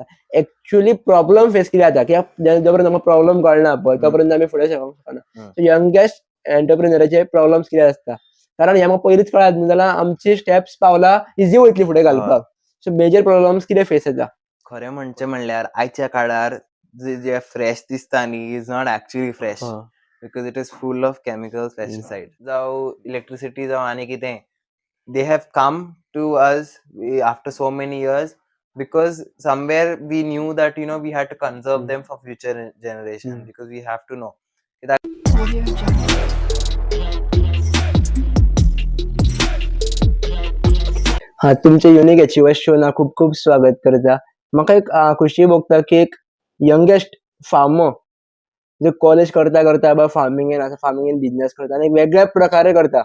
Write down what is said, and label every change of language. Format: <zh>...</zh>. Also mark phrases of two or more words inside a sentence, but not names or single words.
<en>actually problem face</en> <kok>कित्याक जाता कित्याक जो पर्यंत आमकां प्रॉब्लम कळना पळय तो पर्यंत आमी फुडें सरपाक शकना.</kok> <en>so youngest</en> <kok>एंटरप्रेन्युअराचे प्रॉब्लम्स कितें आसता कारण हें आमकां पयलींच कळत न्हू जाल्यार आमची स्टेप्स पावलां इजी वयतली फुडें घालपाक.</kok> <en>so major problems</en> <kok>कितें फेस जाता. खरें म्हणचें म्हणल्यार आयच्या काळार जे फ्रेश दिसता न्ही</kok> <en>is not actually fresh because it is full of chemicals, pesticides.</en> <kok>जावं electricity जावं आनी कितें</kok> <en>they have come to us after so many years because somewhere we knew that we had to conserve them for future generation because we have to know</en> <kok>तुमचे युनिक अचिव्हर्स शो ना खूप खूप स्वागत करता. म्हाका एक खुशी भोगता की एक यंगेस्ट फार्मर जो कॉलेज करता करता बाबा फार्मिंगेन बिझनेस करता आनी वेगळ्या प्रकारे करता.</kok>